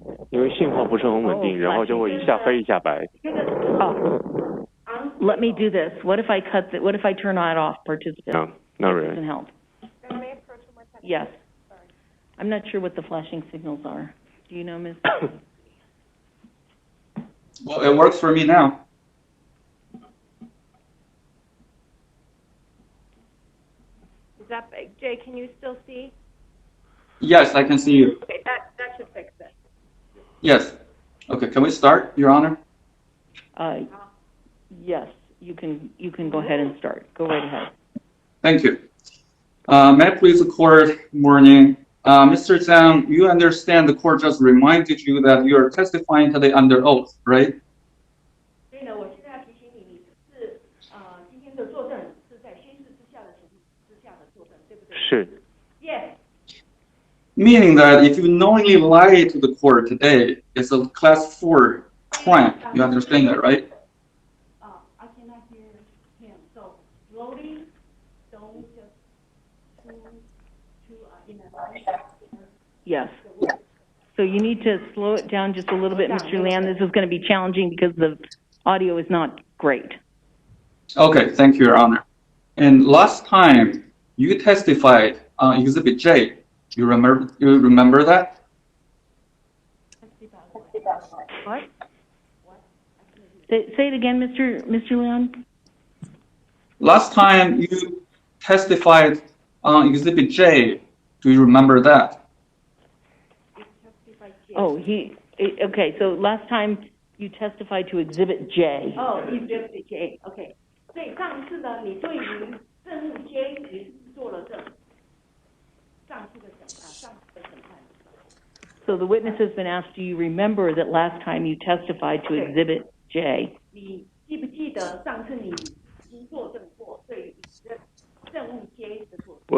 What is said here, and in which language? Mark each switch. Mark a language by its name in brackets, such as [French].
[Chinese] 因为信号不是很稳定，然后就会一下黑一下白。 [English] Oh. Let me do this. What if I what if I turn that off, participant? No, not That really. doesn't help. Yes. I'm not sure what the flashing signals are. Do you know, Ms.? Well, it works for me now. Is that, Jay, can you still see? Yes, I can see you. Okay, that should fix it. Yes. Okay, can we start, Your Honor? Yes, you can go ahead and start. Go right ahead. Thank you. May I please the court, morning. Mr. Zheng, you understand the court just reminded you that you are testifying today under oath, right? [Chinese] 所以呢，我现在要提醒你，你是今天的作证是在宣誓之下的情况之下的作证，对不对？是。 [English] Yes. Meaning that if you knowingly lie to the court today, it's a class 4 crime. You understand that, right? I cannot hear him. So slowly, don't just in a Yes. So you need to slow it down just a little bit, Mr. Lian. This is going to be challenging because the audio is not great. Okay, thank you, Your Honor. And last time you testified on Exhibit J, you remember that? What? Say it again, Mr. Leon. Last time you testified on Exhibit J, do you remember that? Oh, okay, so last time you testified to Exhibit J. Oh, Exhibit J. Okay. [Chinese] 所以上次呢，你对于证物 J 你是做了证。上次的审判。 [English] So the witness has been asked, do you remember that last time you testified to Exhibit J? [Chinese] 你记不记得上次你已经作证过对于证物 J 的作证？